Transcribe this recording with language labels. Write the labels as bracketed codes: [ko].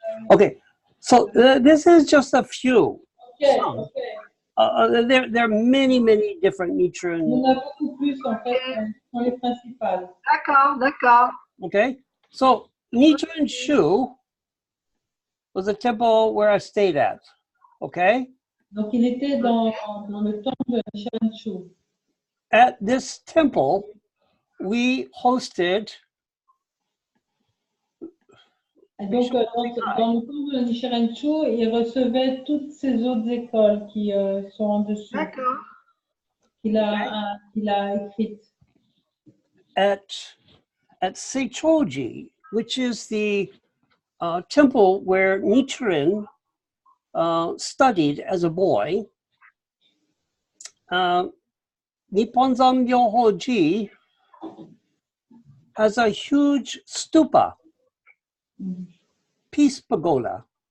[en] Okay, so this is just a few. Okay, Some. okay. There are many different Nichiren. [fr] Il y en a beaucoup plus, en fait, sont les principales. D'accord, d'accord. [en] Okay, so Nichiren Shu was a temple where I stayed at. Okay. [fr] Donc, il était dans le temple de Nichiren Shu. [en] At this temple, we hosted. [fr] Et donc, dans le temple de Nichiren Shu, il recevait toutes ces autres écoles qui sont en dessous. D'accord. Qu'il a écrites. [en] At Seichoji, which is the temple where Nichiren studied as a boy, Nipponzan Myohoji has a huge stupa, peace pagoda.